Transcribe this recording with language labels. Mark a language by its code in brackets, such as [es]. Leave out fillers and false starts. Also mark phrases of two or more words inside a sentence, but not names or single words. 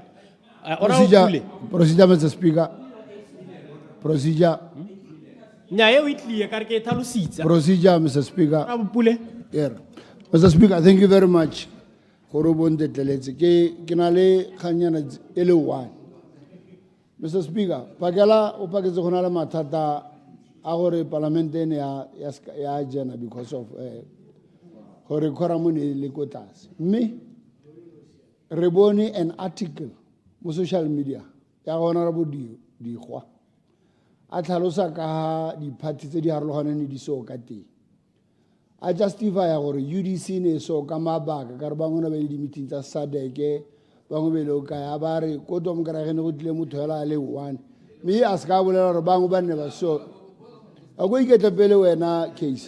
[en] Procedure, Mr. Speaker. Procedure. Procedure, Mr. Speaker. Yeah. Mr. Speaker, thank you very much. Mr. Speaker, [tn] Pagala upaketse go na le mathata a gore parliament ene ya jena [en] because of [tn] gore khoramone le ko tlase. Mme re bone [en] an article [tn] mo [en] social media [tn] ya Honorable 𝗕𝗽𝗽𝗿𝗏 a tlhalosa ka di party tse di harologaneng di so ka teng. A justify gore UDC ne so ka mabaka ka re bangwe ba le di meeting tsa SADC bangwe be le ka ya ba re ko tom ka re go tle motho hela le 1 mme a ska bolela gore bangwe ba ne ba so a go iketla pele wena case